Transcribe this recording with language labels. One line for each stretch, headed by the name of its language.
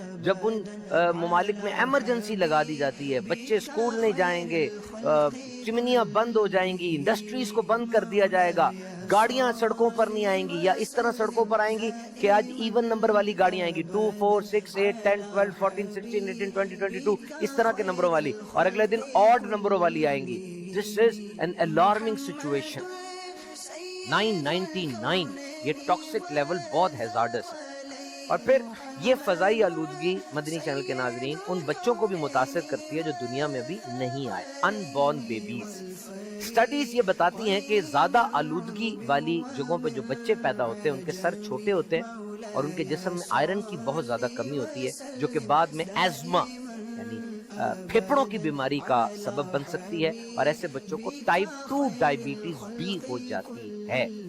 Urdu: جب ان ممالک میں ایمرجنسی لگا دی جاتی ہے, بچے اسکول نہیں جائیں گے, چمنیاں بند ہو جائیں گی, انڈسٹریز کو بند کر دیا جائے گا, گاڑیاں سڑکوں پر نہیں آئیں گی, یا اس طرح سڑکوں پر آئیں گی کہ آج ایون نمبر والی گاڑیاں آئیں گی, 2 4 6 8 10 12 14 16 18 20 22 اس طرح کے نمبروں والی, اور اگلے دن آڈ نمبروں والی آئیں گی.
English: This is an alarming situation.
Urdu: 999 یہ ٹاکسک لیول بہت ہیزارڈس ہے. اور پھر یہ فضائی آلودگی مدنی چینل کے ناظرین ان بچوں کو بھی متاثر کرتی ہے جو دنیا میں ابھی نہیں آئے, ان بورن بیبیز. اسٹڈیز یہ بتاتی ہیں کہ زیادہ آلودگی والی جگہوں پہ جو بچے پیدا ہوتے ہیں ان کے سر چھوٹے ہوتے ہیں اور ان کے جسم میں آئرن کی بہت زیادہ کمی ہوتی ہے, جو کہ بعد میں ایزما یعنی پھیپھڑوں کی بیماری کا سبب بن سکتی ہے, اور ایسے بچوں کو ٹائپ 2 ڈائبٹیز بھی ہو جاتی ہے.